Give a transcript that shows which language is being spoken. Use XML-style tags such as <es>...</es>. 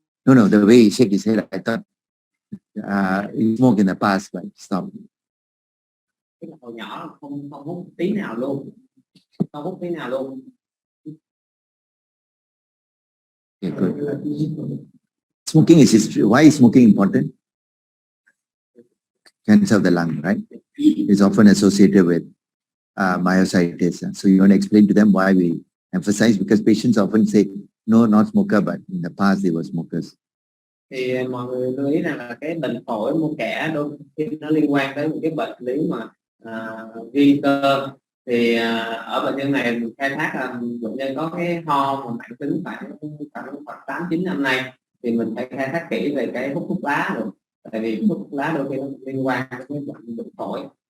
<en>No, the way he shake his head, I thought he smoked in the past, but stop.</en> <vi>Cái hồi nhỏ không hút tí nào luôn, không hút tí nào luôn.</vi> <en>Okay, good. Smoking is why is smoking important? Cancer of the lung, right? Is often associated with myositis. So you want to explain to them why we emphasize, because patients often say, no, not smoker, but in the past they were smokers.</en> <vi>Thì mọi người lưu ý rằng là cái bệnh phổi mô kẻ đôi khi nó liên quan tới một cái bệnh lý mà viêm cơ. Thì ở bệnh nhân này mình khai thác là bệnh nhân có cái ho mà mãn tính khoảng 8-9 năm nay, thì mình phải khai thác kỹ về cái hút thuốc lá rồi, tại vì hút thuốc lá đôi khi nó liên quan đến cái bệnh phổi.</vi>